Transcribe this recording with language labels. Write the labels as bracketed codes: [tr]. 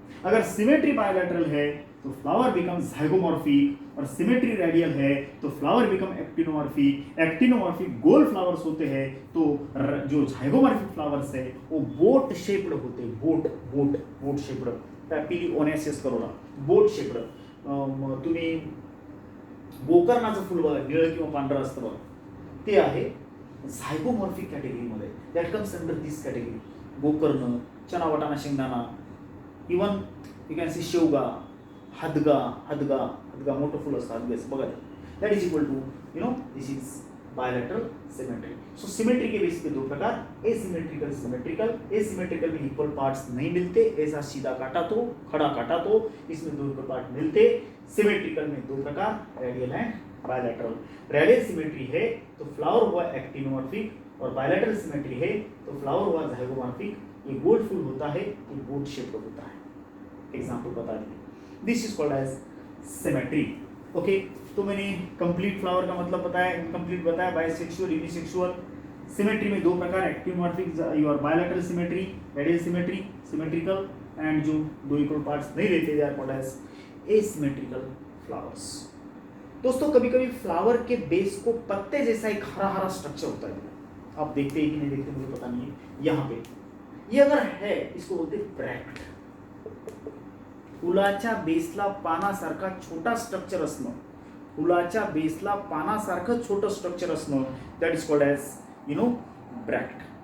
[hi] अगर symmetry bilateral है तो फ्लावर बिकम जाइगोमॉर्फिक, और सिमेट्री रेडियल है तो फ्लावर बिकम एक्टिनोमॉर्फिक. एक्टिनोमॉर्फिक गोल फ्लावर्स होते हैं, तो जो जाइगोमॉर्फिक फ्लावर्स है वो बोट शेप्ड होते हैं, boat shaped. [en] Papilionaceous corolla boat shaped. [mr] तुम्ही गोकर्णाचं फुल बघा, निळं किंवा पांढरं असतं बघा, ते आहे झायगोमॉर्फिक कॅटेगरीमध्ये, [en] That comes under this category. [mr] Gokarna, चना वटाणा शेंगदाणा, [en] even you can see [mr] शेवगा, हदगा मोठं फुल असतं हदग्याचं बघा, [en] That is equal to this is bilateral symmetry. [hi] So symmetry के बेस पे दो प्रकार, एसिमेट्रिकल सिमेट्रिकल. एसिमेट्रिकल में इक्वल पार्ट्स नहीं मिलते, ऐसा सीधा काटा तो खड़ा काटा तो इसमें दो इक्वल पार्ट मिलते. सिमेट्रिकल में दो प्रकार, radial and bilateral. Radial symmetry है तो फ्लावर हुआ एक्टिनोमॉर्फिक, और बायलैटरल सिमेट्री है तो फ्लावर हुआ जाइगोमॉर्फिक. ये गोल फूल होता है, ये बोट शेप होता है. एग्जाम्पल बता दिए. [en] This is called as symmetry. [hi] Okay, तो मैंने कंप्लीट फ्लावर का मतलब बताया, इनकम्प्लीट बताया, बाइसेक्सुअल, यूनिसेक्सुअल. सिमेट्री में दो प्रकार, actinomorphic your bilateral symmetry, radial symmetry, symmetrical, and जो दो इक्वल पार्ट्स नहीं रहते [en] They are called as asymmetrical flowers. [hi] दोस्तों कभी कभी फ्लावर के बेस को पत्ते जैसा एक हरा स्ट्रक्चर होता है, आप देखते हैं कि नहीं देखते मुझे पता नहीं है. यहाँ पे ये अगर है, इसको बोलते हैं ब्रॅक्ट. [mr] फुलाच्या बेसला पानासारखा छोटा स्ट्रक्चर असणं, फुलाच्या बेसला पानासारखं छोटं स्ट्रक्चर असणं, [en] That is called as bract.